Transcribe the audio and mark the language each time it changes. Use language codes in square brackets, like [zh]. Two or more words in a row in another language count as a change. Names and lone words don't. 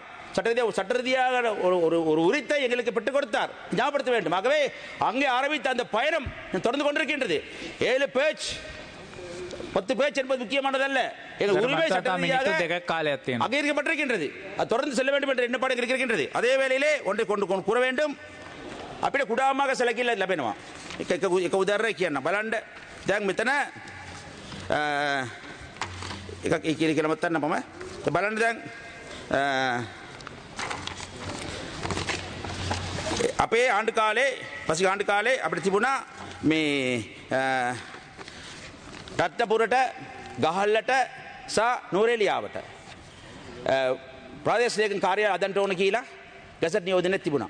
[ta] சட்ட ரீதியாக ஒரு உரித்தை எங்களுக்கு பெற்றுக் கொடுத்தார். ஞாபகப்படுத்த வேண்டும். ஆகவே அங்கே ஆரம்பித்த அந்த பயணம் தொடர்ந்து கொண்டிருக்கின்றது. 7 பேஜ் 10 பேஜ் என்பது முக்கியமானதல்ல. எங்கள் உரிமை சட்ட ரீதியாக அங்கீகரிக்கப்பட்டிருக்கின்றது. அது தொடர்ந்து செல்ல வேண்டும் என்ற எண்ணப்பாடு இருக்கின்றது. அதே வேளையிலே ஒன்றை கொண்டு கூற வேண்டும். [si] අපිට කුඩාමක සැලකිල්ල ලැබෙනවා. එක උදාහරණයක් කියන්න. බලන්න දැන් මෙතන එකක් කියලා මතන්න මම. බලන්න දැන් අපේ ආණ්ඩු කාලේ පසුගිය ආණ්ඩු කාලේ අපිට තිබුණා මේ රත්නපුරට ගහල්ලට සහ නූරේලියාවට ප්‍රාදේශීය ලේකම් කාර්යාලය හදන්න ඕන කියලා ගැසට් නියෝජනයක් තිබුණා.